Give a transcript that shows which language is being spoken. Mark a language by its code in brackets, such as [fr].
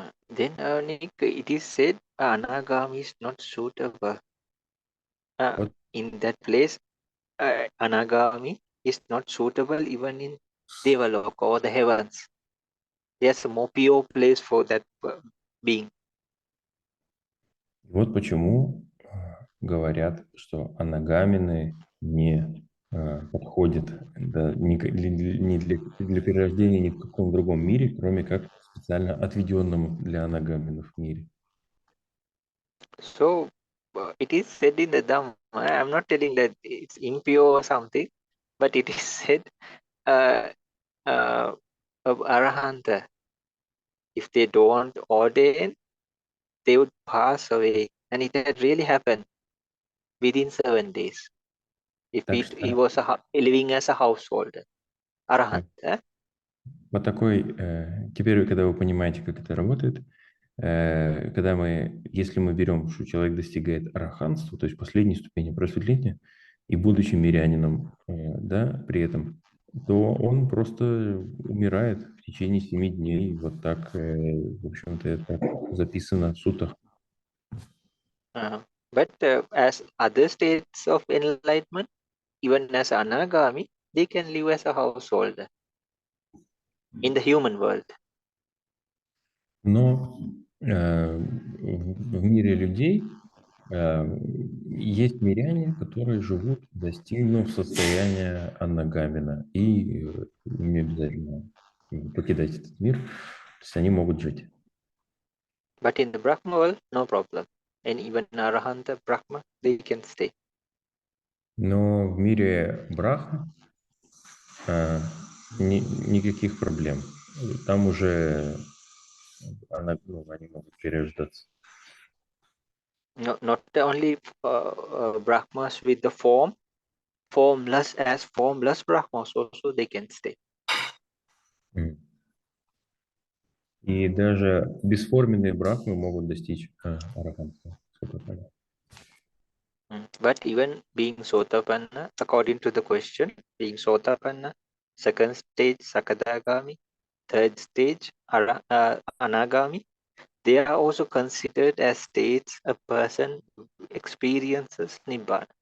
[en] Then Nick, it is said Anagami is not suitable [ru] Вот. [en] in that place. Anagami is not suitable even in Devaloka or the heavens. There's a more pure place for that being. [ru] Вот почему говорят, что анагамины не подходят ни для перерождения ни в каком другом мире, кроме как специально отведенном для анагаминов мире. [en] So it is said in the Dhamma. I'm not telling that it's impure or something, but it is said of Arahanta, if they don't ordain, they would pass away. And it had really happened within 7 days. If [ru] Так [en] he [ru] что [en] was living as a householder. Arahant. [ru] вот такой, теперь, когда вы понимаете, как это работает, если мы берем, что человек достигает араханства, то есть последней ступени просветления, и будучи мирянином, да, при этом, то он просто умирает в течение 7 дней. Вот так, в общем-то, это записано в сутах. [en] But as other states of enlightenment, even as Anagami, they can live as a householder in the human world. [ru] Но в мире людей Есть миряне, которые живут, достигнув состояния анагамина, и им не обязательно покидать этот мир, то есть они могут жить. [en] But in the Brahma world, no problem. And even Arahanta Brahma, they can stay. [ru] Но в мире Брахма никаких проблем. Там уже они могут перерождаться. [en] No, not only Brahmas with the formless as formless Brahmas also they can stay. [ru] И даже бесформенные брахмы могут достичь арахантства. [en] But even being Sotapanna, according to the question, being Sotapanna, second stage Sakadagami, third stage Anagami, they are also considered as states a person experiences Nibbana.